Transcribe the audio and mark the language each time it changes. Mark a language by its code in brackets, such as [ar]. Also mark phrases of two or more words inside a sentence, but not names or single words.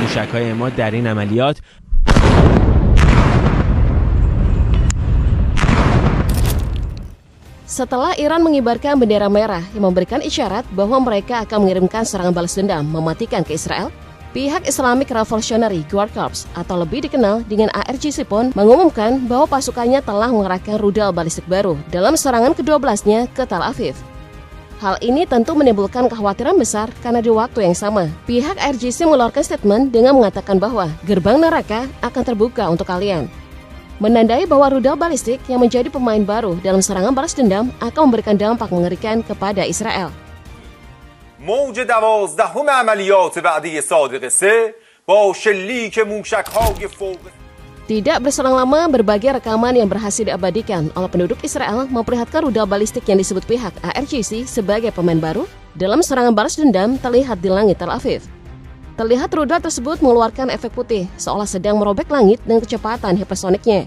[fa] پیشک‌های ما در این عملیات. [id] Setelah Iran mengibarkan bendera merah yang memberikan isyarat bahwa mereka akan mengirimkan serangan balas dendam mematikan ke Israel, pihak [en] Islamic Revolutionary Guard Corps [id] atau lebih dikenal dengan ARGC pun mengumumkan bahwa pasukannya telah mengerahkan rudal balistik baru dalam serangan ke-12-nya ke Tel Aviv. Hal ini tentu menimbulkan kekhawatiran besar karena di waktu yang sama, pihak ARGC mengeluarkan statement dengan mengatakan bahwa gerbang neraka akan terbuka untuk kalian. Menandai bahwa rudal balistik yang menjadi pemain baru dalam serangan balas dendam akan memberikan dampak mengerikan kepada Israel. [fa] موج 12 عملیات بعدی صادق 3 با شلیک موشک‌های فوق. [id] Tidak berselang lama, berbagai rekaman yang berhasil diabadikan oleh penduduk Israel memperlihatkan rudal balistik yang disebut pihak ARGC sebagai pemain baru dalam serangan balas dendam terlihat di langit Tel Aviv. Terlihat rudal tersebut mengeluarkan efek putih seolah sedang merobek langit dengan kecepatan hipersoniknya.